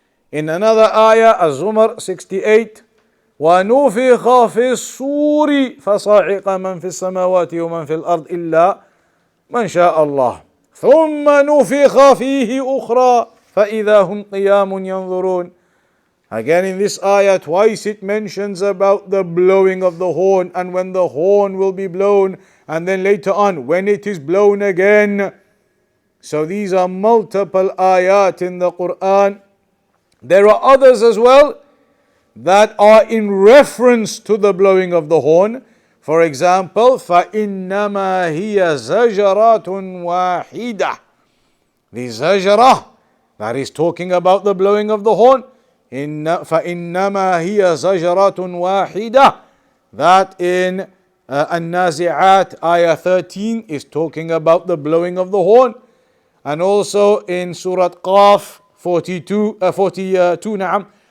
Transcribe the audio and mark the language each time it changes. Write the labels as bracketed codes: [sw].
[en] In another ayah, Az-Zumar 68, [ar] وَنُفِخَ فِي الصُّورِ فَصَعِقَ مَنْ فِي السَّمَاوَاتِ وَمَنْ فِي الْأَرْضِ إِلَّا مَنْ شَاءَ اللَّهِ ثُمَّ نُفِخَ فِيهِ أُخْرَى فَإِذَا هُمْ قِيَامٌ يَنْظُرُونَ. [en] Again in this ayah, twice it mentions about the blowing of the horn and when the horn will be blown, and then later on when it is blown again. So these are multiple ayat in the Quran. There are others as well that are in reference to the blowing of the horn. For example, [ar] فَإِنَّمَا هِيَ زَجَرَةٌ وَاحِدَةٌ. [en] The zajrah, that is talking about the blowing of the horn. [ar] فَإِنَّمَا هِيَ زَجْرَةٌ وَاحِدَةٌ. [en] That in An-Nazi'at, ayah 13, is talking about the blowing of the horn. And also in Surah Qaf 42, نعم.